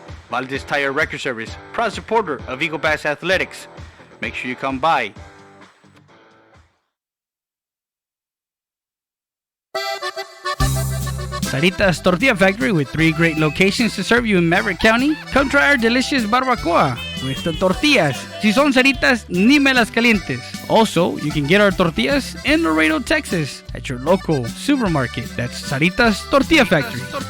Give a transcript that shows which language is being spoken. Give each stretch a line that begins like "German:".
English: Valdez Tire Record Service, proud supporter of Eagle Pass Athletics. Make sure you come by. Sarita's Tortilla Factory with 3 great locations to serve you in Maverick County. Come try our delicious barbacoa with the tortillas.
Spanish: Si son Saritas, ni me las calientes.
English: Also, you can get our tortillas in Laredo, Texas at your local supermarket. That's Sarita's Tortilla Factory.